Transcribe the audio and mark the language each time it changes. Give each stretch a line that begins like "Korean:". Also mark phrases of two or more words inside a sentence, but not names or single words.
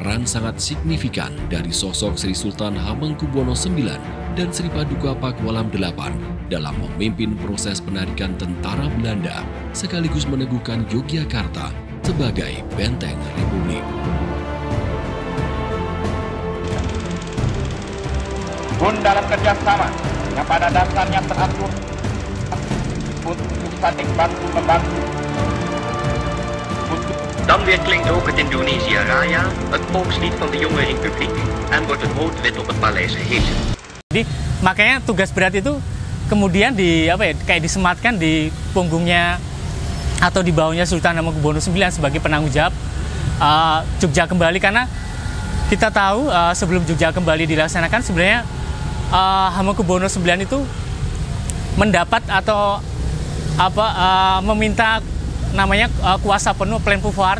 Indonesian: Peran sangat signifikan dari sosok Sri Sultan Hamengkubuwono IX dan Sri Paduka Pakualam VIII dalam memimpin proses penarikan tentara Belanda sekaligus meneguhkan Yogyakarta sebagai benteng Republik. Pun dalam kerjasama yang pada dasarnya teratur untuk saling bantu-membantu.
Dutch: Dan weer klinkt ook het Indonesia Raya, het volkslied van de jonge republiek, en wordt het rood-wit op het paleis gehesen.
Indonesian: Jadi makanya tugas berat itu kemudian kayak disematkan di punggungnya atau di bawahnya Sultan Hamengkubuwono IX sebagai penanggung jawab Jogja Kembali, karena kita tahu sebelum Jogja Kembali dilaksanakan sebenarnya Hamengkubuwono IX itu mendapat atau meminta namanya kuasa penuh
French: plein pouvoir.